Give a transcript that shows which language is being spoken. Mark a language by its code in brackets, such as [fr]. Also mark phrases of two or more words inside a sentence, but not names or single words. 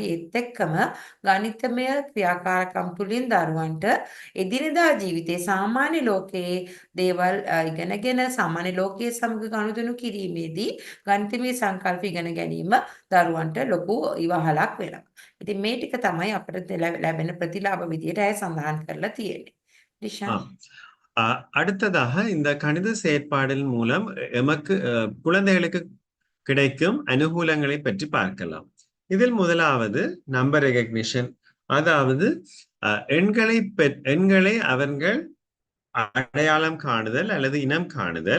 [si] ඒත් එක්කම ගණිතමය ක්‍රියාකාරකම් තුලින් දරුවන්ට එදිනෙදා ජීවිතයේ සාමාන්‍ය ලෝකයේ දේවල් ඉගෙනගෙන සාමාන්‍ය ලෝකයේ සමග ගනුදෙනු කිරීමේදී ගණිතමය සංකල්ප ඉගෙන ගැනීම දරුවන්ට ලොකු ඉවහලක් වෙනවා. ඉතින් මේ ටික තමයි අපිට ලැබෙන ප්‍රතිලාභ විදියට ඇය සඳහන් කරලා තියෙන්නේ. ඩිෂාන්. [ta] ஆம். அடுத்ததாக இந்த கணித செயற்பாடின் மூலம் எமக்கு குழந்தைகளுக்கு கிடைக்கும் அனுகூலங்களை பற்றி பார்க்கலாம். இதில் முதலாவது [en] number recognition, [ta] அதாவது எண்களை அவர்கள் அடையாளம் காணுதல் அல்லது இனம் காணுதல்.